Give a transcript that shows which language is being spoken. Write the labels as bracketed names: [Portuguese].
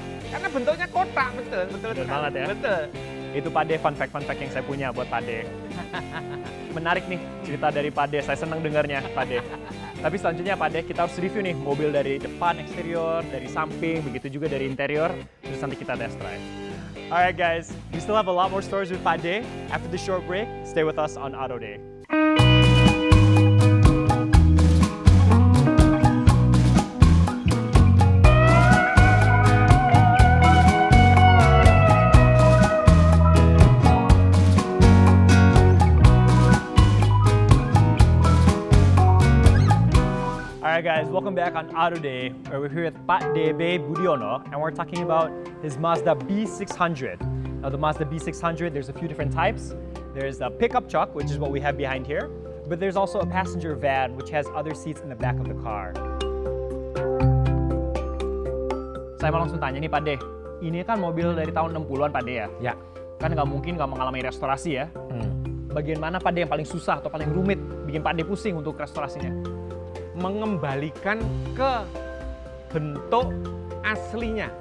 [Indonesian] Karena bentuknya kotak, betul Betul sekali. banget ya. Betul. Itu Pak De, fun fact yang saya punya buat Pak De. Menarik nih cerita dari Pak De, saya senang dengarnya Pak De. Tapi selanjutnya Pak De, kita harus review nih mobil dari depan, eksterior, dari samping, begitu juga dari interior. Terus nanti kita test drive. [English] Alright guys, we still have a lot more stories with Pak De. After the short break, stay with us on Auto Day. Alright guys, welcome back on Auto Day, where we're here with Pak Debe Budiono, and we're talking about his Mazda B600. Now the Mazda B600, there's a few different types. There's a pickup truck, which is what we have behind here, but there's also a passenger van, which has other seats in the back of the car. [Indonesian] Saya mau langsung tanya nih Pak De, ini kan mobil dari tahun 60-an Pak De ya? Ya. Kan nggak mungkin nggak mengalami restorasi ya? Bagian mana Pak De yang paling susah atau paling rumit, bikin Pak De pusing untuk restorasinya? Mengembalikan ke bentuk aslinya.